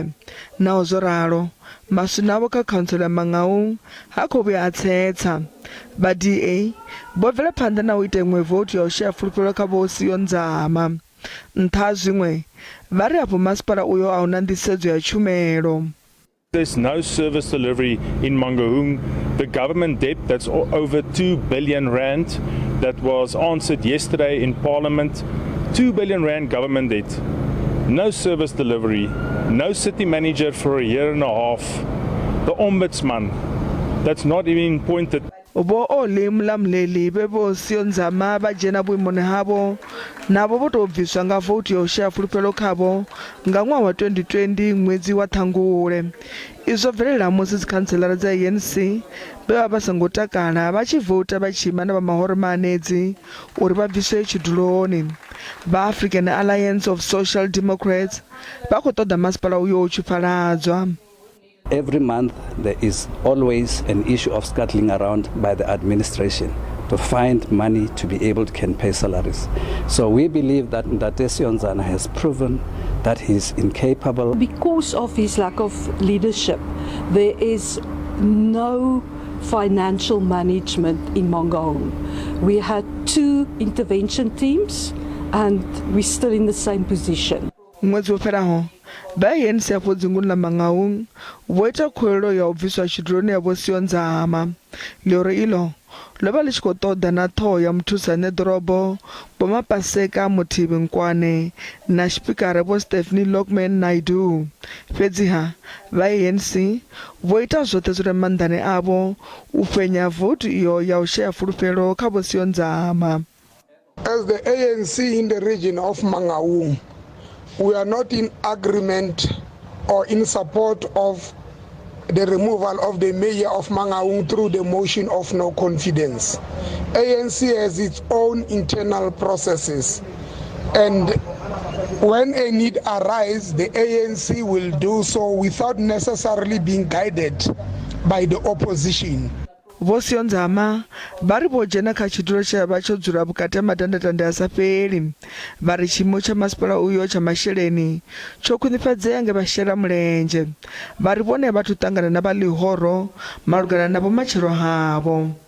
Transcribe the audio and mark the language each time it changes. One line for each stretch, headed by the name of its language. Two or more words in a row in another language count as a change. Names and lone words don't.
Venda: Naho zwo ralo, maswina avho kha khauntsela ya Mangaung ha khou vhuya a tsetsa. Vha DA vho bvela phanḓa na u ita iṅwe vote ya u shaya fulufhelo kha vho Siyonzana. Nṱha ha zwiṅwe, vha ri afho Masipala uyo a hu na nḓisedzo ya tshumelo.
English: There's no service delivery in Mangaung. The government debt that's over 2 billion rand that was answered yesterday in Parliament. 2 billion rand government debt. No service delivery. No city manager for a year and a half. The ombudsman that's not even appointed.
Venda: Bo ole mlamleli bebo Siyonzana ba dzhena vhuimoni havho navho vho tou bviswa nga vote ya u shaya fulufhelo khavho nga ṅwaha wa 2020 ṅwedzi wa Ṱhangule. Izwo bvelela musi dzikhanselara dza ANC vha vha songo takala vha tshi vota vha tshi ima na vha mahoro mahanedzi uri vha bviswe tshiduloni. Vha African Alliance of Social Democrats vha khou ṱoḓa Masipala uyo u tshi fhaladzwa.
English: Every month there is always an issue of scuttling around by the administration to find money to be able to can pay salaries. So we believe that Mxolisi Siyonzana has proven that he is incapable. Because of his lack of leadership, there is no financial management in Mangaung. We had 2 intervention teams and we're still in the same position.
Venda: Ṅwedzi wo fhelaho vha ANC afho dzinguni ḽa Mangaung vho ita khuwelelo ya u bviswa tshiduloni ya vho Siyonzana. Lihoro iḽo ḽo vha ḽi tshi khou ṱoḓa na ṱhoho ya muthusa nedorobo vho Mapaseka Muthibi Nkwane na tshipikara vho Stephanie Lockman Naidu. Fhedziha vha ANC vho ita zwoṱhe zwi re maanḓani avho u fhenya vote iyo ya u shaya fulufhelo kha vho Siyonzana.
English: As the ANC in the region of Mangaung, we are not in agreement or in support of the removal of the mayor of Mangaung through the motion of no confidence. ANC has its own internal processes, and when a need arises, the ANC will do so without necessarily being guided by the opposition.
Venda: Vho Siyonzana vha ri vho dzhena kha tshidulo tshe vha tsho dzula vhukati ha madandatanda a sa fheli. Vha ri tshiimo tsha Masipala uyo tsha mashelelni tsho khwinifhadzea nga vhashela mulenzhe. Vha ri vhone vhathu ṱangana na vha lihoro malugana na vhumatshelo havho.